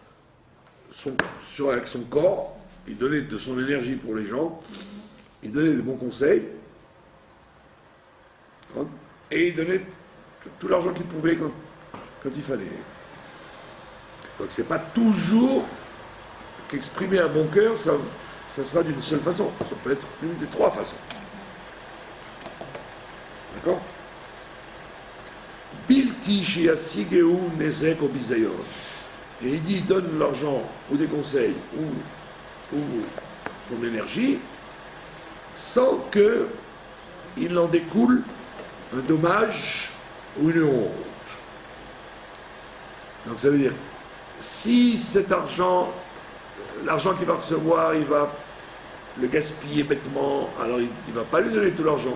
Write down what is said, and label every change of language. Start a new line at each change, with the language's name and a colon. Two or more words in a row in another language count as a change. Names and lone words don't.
French: Avec son corps, il donnait de son énergie pour les gens, il donnait des bons conseils, et il donnait tout l'argent qu'il pouvait quand il fallait. Donc c'est pas toujours qu'exprimer un bon cœur, ça sera d'une seule façon. Ça peut être une des trois façons. D'accord? Bilti shiasigeu nezek obizayon. Et il dit, donne l'argent ou des conseils ou ton énergie sans que il en découle un dommage ou une honte. Donc ça veut dire, si cet argent, l'argent qu'il va recevoir, il va le gaspiller bêtement, alors il ne va pas lui donner tout l'argent.